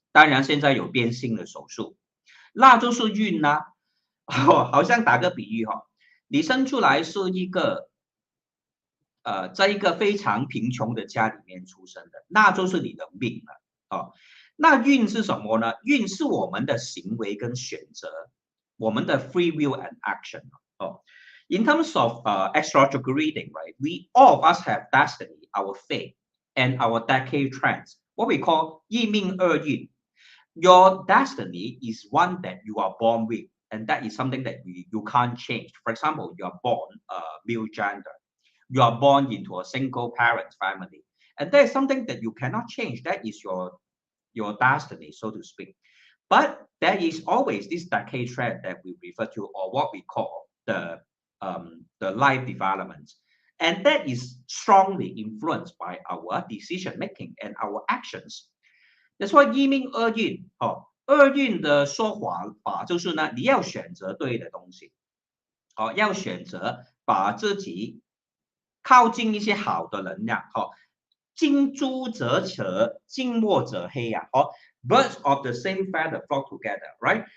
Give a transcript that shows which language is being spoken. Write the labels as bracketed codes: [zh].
[zh] 当然现在有变性的手术，那就是运好像打个比喻你生出来是一个在一个非常贫穷的家里面出生的，那就是你的命了那运是什么呢？运是我们的行为跟选择，我们的 [en] free will and action In terms of astrological reading, right, we all of us have destiny, our fate, and our decade trends, what we call [zh] 一命二运. [en] Your destiny is one that you are born with, and that is something that you can't change. For example, you are born male gender. You are born into a single parent family. And that is something that you cannot change. That is your destiny, so to speak. But there is always this decade trend that we refer to, or what we call the life development. And that is strongly influenced by our decision making and our actions. That's why [zh] 一命二运二运的说法就是呢，你要选择对的东西要选择把自己靠近一些好的能量近朱者赤，近墨者黑 [en] birds of the same feather flock together, right?